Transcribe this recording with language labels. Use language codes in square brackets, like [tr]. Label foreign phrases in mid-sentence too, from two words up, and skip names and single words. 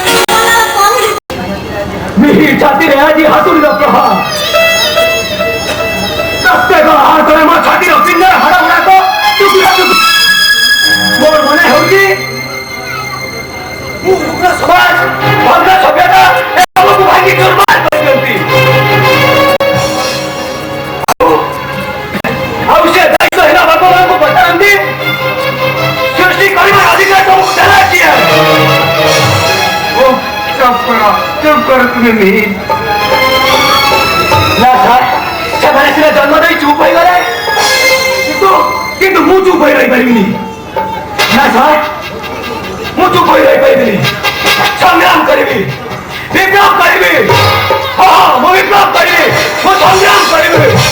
[or] ମିହି ଛାତିରେ ଆଜି ହାତୁଡ଼ିର ପ୍ରହାର ପ୍ରତ୍ୟେକ ହାତରେ ମୋ ଛାତିର ପିଣ୍ଡର ହାଡ଼ ଗୁଡ଼ାକ ମୋର ମନେ ହେଉଛି ମୁଁ ଉଗ୍ର ସମାଜ ଭଗ୍ନ ସଭ୍ୟତା ଏସବୁକୁ ଭାଙ୍ଗି ଚୁରମାର କରିଦିଅନ୍ତି ଆଉ ସେ ଦାୟିତ୍ୱହୀନ ଭଗବାନଙ୍କୁ ପଚାରନ୍ତି ସୃଷ୍ଟି କରିବାର ଅଧିକାର ସବୁ ଦେଲା କିଏ [bn] চুপ করো তুমি মিহির না স্যার [or] ସେମାନେ ସିନା ଜନ୍ମ ଦେଇ ଚୁପ୍ ହୋଇଗଲେ କିନ୍ତୁ ମୁଁ ଚୁପ୍ ହୋଇ ରହିପାରିବିନି ନା ସାର୍ ମୁଁ ଚୁପ୍ ହୋଇ ରହିପାରିବିନି ସଂଗ୍ରାମ କରିବି ବିପ୍ଳବ କରିବି ହଁ ମୁଁ ବିପ୍ଳବ କରିବି ମୁଁ ସଂଗ୍ରାମ କରିବି